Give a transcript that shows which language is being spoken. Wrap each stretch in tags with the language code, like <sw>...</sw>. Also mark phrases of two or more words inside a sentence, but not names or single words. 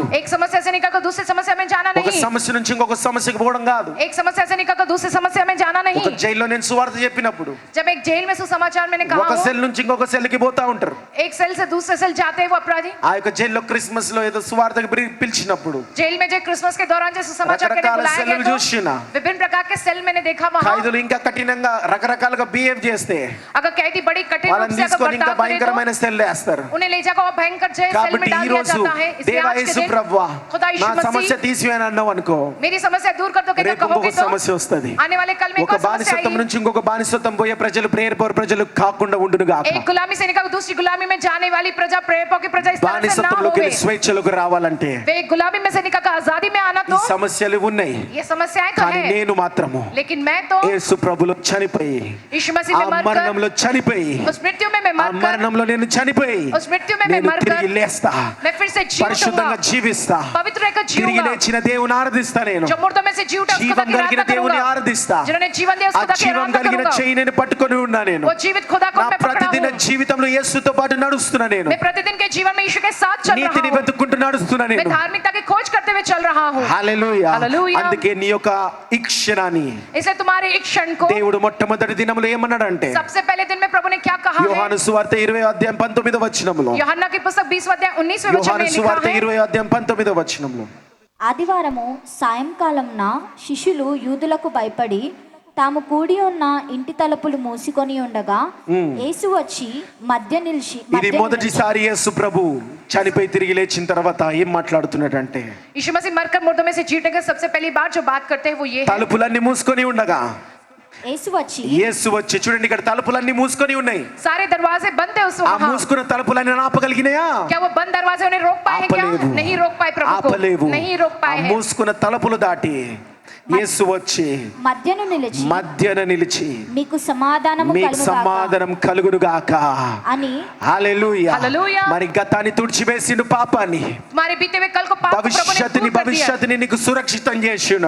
<hi>एक समस्या से निकल कर दूसरी समस्या में जाना</hi> <te>ఒక</te> <hi>नहीं,</hi> <te>సమస్య నుంచి ఇంకొక సమస్యకి పోవడం కాదు.</te> <hi>एक समस्या से निकल कर दूसरी समस्या में जाना नहीं।</hi> <te>ఒక జైల్లో నేను సువార్త చెప్పినప్పుడు</te> <hi>जब एक जेल में सुसमाचार मैंने</hi> <te>ఒక</te> <hi>कहा</hi> <te>సెల్ నుంచి ఇంకొక సెల్కి పోతా ఉంటారు.</te> <hi>एक सेल से दूसरे सेल जाते हैं वो अपराधी,</hi> <te>ఆ యొక్క జైల్లో క్రిస్మస్ లో ఏదో సువార్తకి పిలిచినప్పుడు</te> <hi>जेल में जो क्रिसमस के दौरान जो सुसमाचार के लिए</hi> <te>రకరకాల</te> <hi>बुलाया</hi> <te>సెల్లు</te> <hi>गया</hi> <te>చూసినా,</te> <hi>तो विभिन्न प्रकार के सेल मैंने देखा वहाँ।</hi> <te>ఖైదులు ఇంకా కఠినంగా రకరకాలుగా బిహేవ్ చేస్తే</te> <hi>अगर कैदी बड़ी कठिन रूप</hi> <te>వాళ్ళని</te> <hi>से अगर</hi> <te>తీసుకొని ఇంకా</te> <hi>बर्ताव करे तो</hi> <te>భయంకరమైన సెల్ వేస్తారు.</te> <hi>उन्हें ले जाकर भयंकर जेल सेल में</hi> <te>కాబట్టి</te> <hi>डाल</hi> <te>ఈ</te> <hi>दिया</hi> <te>రోజు</te> <hi>जाता है. इसलिए</hi> <te>దేవా</te> <hi>आज के</hi> <te>యేసు</te> <hi>दिन</hi> <te>ప్రభువా</te> <hi>खुदा</hi> <te>నా</te> <hi>यीशु</hi> <te>సమస్య</te> <hi>मसीह</hi> <te>తీసివేయని అన్నావు అనుకో,</te> <hi>मेरी समस्या दूर कर दो कहकर</hi> <te>రేపు</te> <hi>कहोगे</hi> <te>ఇంకొక</te> <hi>तो</hi> <te>సమస్య వస్తది.</te> <hi>आने वाले कल में एक</hi> <te>ఒక</te> <hi>और समस्या</hi> <te>బానిసత్వం</te> <hi>आएगी.</hi> <te>నుంచి ఇంకొక బానిసత్వం పోయే ప్రజలు,</te> <en>prayer power</en> <te>ప్రజలు కాకుండా ఉండును గాక.</te> <hi>एक गुलामी से निकल दूसरी गुलामी में जाने वाली प्रजा, प्रेरितों की प्रजा इस तरह से ना</hi> <te>బానిసత్వంలోకి</te> <hi>होवे.</hi> <te>వెళ్ళి స్వేచ్ఛలోకి రావాలంటే</te> <hi>वे गुलामी में से निकल आजादी में आना</hi> <te>ఈ</te> <hi>तो</hi> <te>సమస్యలు ఉన్నాయి.</te> <hi>ये समस्याएं तो</hi> <te>కానీ</te> <hi>है,</hi> <te>నేను మాత్రము</te> <hi>लेकिन मैं तो</hi> <te>యేసు ప్రభులో చనిపోయి,</te> <hi>यीशु मसीह</hi> <te>ఆ</te> <hi>में मरकर</hi> <te>మరణంలో చనిపోయి,</te> <hi>उस मृत्यु में मैं</hi> <te>ఆ</te> <hi>मरकर</hi> <te>మరణంలో నేను చనిపోయి</te> <hi>उस मृत्यु में मैं</hi> <te>నేను</te> <hi>मरकर</hi> <te>తిరిగి లేస్తా,</te> <hi>मैं फिर से जीवित</hi> <te>పరిశుద్ధంగా</te> <hi>होऊंगा,</hi> <te>జీవిస్తా,</te> <hi>पवित्र रहकर</hi> <te>తిరిగి</te> <hi>जीऊंगा.</hi> <te>లేచిన దేవుని ఆరాధిస్తా. నేను</te> <hi>जो मुर्दों में से जी उठा उसको</hi> <te>జీవం</te> <hi>खुदा की</hi> <te>కలిగిన</te> <hi>आराधना</hi> <te>దేవుని</te> <hi>करूंगा.</hi> <te>ఆరాధిస్తా.</te> <hi>जिन्होंने जीवन दिया</hi> <te>ఆ</te> <hi>उसको खुदा की</hi> <te>జీవం</te> <hi>आराधना</hi> <te>కలిగిన</te> <hi>करूंगा.</hi> <te>చెయ్యి నేను పట్టుకొని ఉన్నా. నేను</te> <hi>वो जीवित खुदा को</hi> <te>నా</te> <hi>मैं पकड़ा</hi> <te>ప్రతిదిన</te> <hi>हूं.</hi> <te>జీవితంలో యేసుతో పాటు నడుస్తున్నా. నేను</te> <hi>मैं प्रतिदिन के जीवन में यीशु के साथ चल रहा</hi> <te>నీతిని</te> <hi>हूं.</hi> <te>వెతుక్కుంటూ నడుస్తున్నా.</te> <hi>मैं</hi> <te>నేను</te> <hi>धार्मिकता की खोज करते हुए चल रहा हूं.</hi> <te>హల్లెలూయా. హల్లెలూయా. అందుకే నీ యొక్క ఈ క్షణాన్ని</te> <hi>इसलिए तुम्हारे एक क्षण को</hi> <te>దేవుడు మొట్టమొదటి దినములో ఏమన్నాడంటే,</te> <hi>सबसे पहले दिन में प्रभु ने क्या कहा है?</hi> <te>యోహాను సువార్త 20:19</te> <hi>यूहन्ना की पुस्तक 20 अध्याय 19वें वचन</hi> <te>యోహాను</te> <hi>में लिखा</hi> <te>సువార్త</te> <hi>है.</hi> <te>20:19 ఆదివారము సాయంకాలంన శిష్యులు యూదులకు భయపడి తాము కూడి ఉన్న ఇంటి తలుపులు మూసుకొని ఉండగా యేసు వచ్చి మధ్య నిలిచి ఇది మొదటిసారి యేసు ప్రభు చనిపోయి తిరిగి లేచిన తర్వాత ఏం మాట్లాడుతున్నాడంటే,</te> <hi>यीशु मसीह मरकर मुर्दों में से जीने का सबसे पहली बात जो बात करते हैं वो ये है.</hi> <te>తలుపులన్నీ మూసుకొని ఉండగా యేసు వచ్చి యేసు వచ్చి, చూడండి ఇక్కడ తలుపులన్నీ మూసుకొని ఉన్నాయి.</te> <hi>सारे दरवाजे बंद है उस</hi> <te>ఆ</te> <hi>वक्त.</hi> <te>మూసుకున్న తలుపులన్నీ ఆపగలిగినాయా?</te> <hi>क्या वो बंद दरवाजे उन्हें रोक पाए हैं? क्या</hi> <te>ఆపలేవు.</te> <hi>नहीं रोक पाए प्रभु</hi> <te>ఆపలేవు.</te> <hi>को, नहीं रोक</hi> <te>ఆ</te> <hi>पाए हैं.</hi> <te>మూసుకున్న తలుపులు దాటి యేసు వచ్చి మధ్యను నిలిచి మధ్యన నిలిచి మీకు సమాధానము మీకు కలుగుగాక సమాధానం కలుగును గాక అని హల్లెలూయా. హల్లెలూయా. మరి గతాన్ని తుడిచివేసిండు, పాపాన్ని,</te> <hi>तुम्हारे बीते हुए कल को पाप को प्रभु ने दूर कर दिया.</hi> <te>భవిష్యత్తుని నీకు సురక్షితం చేసి ఉన్నాడు.</te>